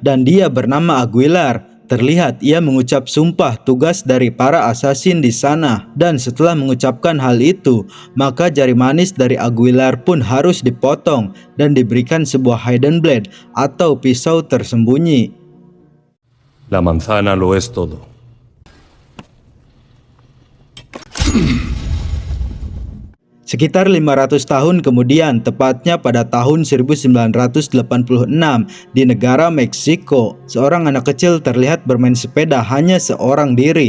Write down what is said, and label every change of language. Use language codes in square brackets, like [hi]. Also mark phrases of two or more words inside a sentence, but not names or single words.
[id] Dan dia bernama Aguilar. Terlihat ia mengucap sumpah tugas dari para asasin di sana. Dan setelah mengucapkan hal itu, maka jari manis dari Aguilar pun harus dipotong dan diberikan sebuah [en] hidden blade [id] atau pisau tersembunyi. [es] La manzana lo es todo. [id] Sekitar 500 tahun kemudian, tepatnya pada tahun 1986 di negara Meksiko, seorang anak kecil terlihat bermain sepeda hanya seorang diri.